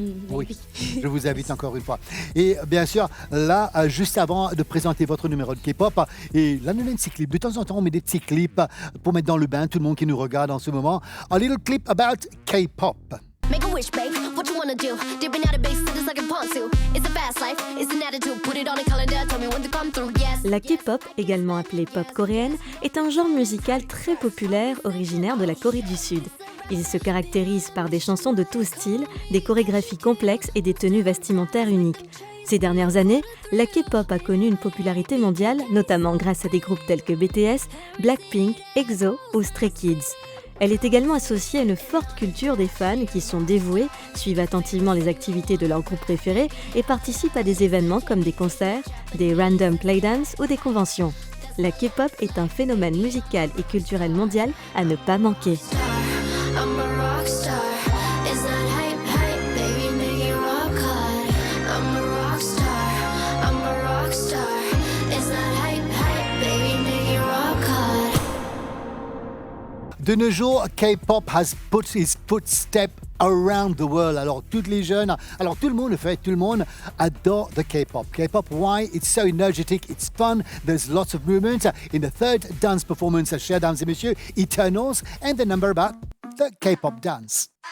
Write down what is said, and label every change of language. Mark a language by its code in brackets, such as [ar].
[fr] Oui, je vous invite encore une fois. Et bien sûr, là, juste avant de présenter votre numéro de K-pop, et là, nous avons un petit clip. De temps en temps, on met des petits clips pour mettre dans le bain tout le monde qui nous regarde en ce moment. [en] A little clip about K-pop. Make a wish, babe. What you wanna do? Dipping out of base, it's like a pontoon. It's a fast life, it's an attitude. Put it on a calendar, tell me when to come through. Yes. [fr] La K-pop, également appelée pop coréenne, est un genre musical très populaire originaire de la Corée du Sud. Il se caractérise par des chansons de tous styles, des chorégraphies complexes et des tenues vestimentaires uniques. Ces dernières années, la K-pop a connu une popularité mondiale, notamment grâce à des groupes tels que BTS, Blackpink, EXO ou Stray Kids. Elle est également associée à une forte culture des fans qui sont dévoués, suivent attentivement les activités de leur groupe préféré et participent à des événements comme des concerts, des random playdance ou des conventions. La K-pop est un phénomène musical et culturel mondial à ne pas manquer. [en] I'm a rock star. It's not hype, hype, baby, make it rock hard. I'm a rock star. I'm a rock star. It's not hype, hype, baby, make it rock hard. [fr] De nos jours, [en] K-pop has put its footsteps around the world. [fr] Alors, toutes les jeunes, alors tout le monde le fait, tout le monde adore the K-pop. [en] K-pop, why? It's so energetic, it's fun, there's lots of movement. In the third dance performance, [fr] chers dames et messieurs, [en] Eternals, and the number about the K-pop dance.